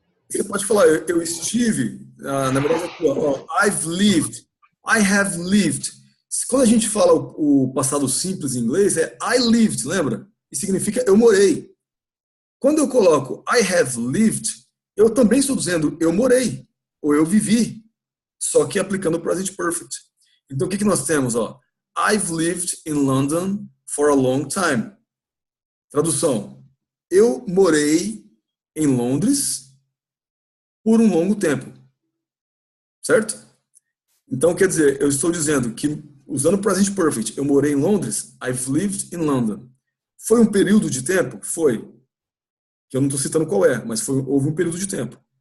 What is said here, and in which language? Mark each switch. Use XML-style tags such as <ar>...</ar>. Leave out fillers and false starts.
<pt>Você pode falar, eu estive, na verdade, aqui, ó,</pt> <en>I've lived, I have lived.</en> <pt>Quando a gente fala o passado simples em inglês, é</pt> <en>I lived,</en> <pt>lembra? E significa eu morei. Quando eu coloco</pt> <en>I have lived,</en> <pt>eu também estou dizendo eu morei, ou eu vivi, só que aplicando o present perfect. Então, o que nós temos? Ó?</pt> <en>I've lived in London for a long time.</en> <pt>Tradução. Eu morei em Londres por um longo tempo. Certo? Então, quer dizer, eu estou dizendo que, usando o present perfect, eu morei em Londres,</pt> <en>I've lived in London.</en> <pt>Foi um período de tempo? Foi. Que eu não estou citando qual é, mas houve um período de tempo.</pt>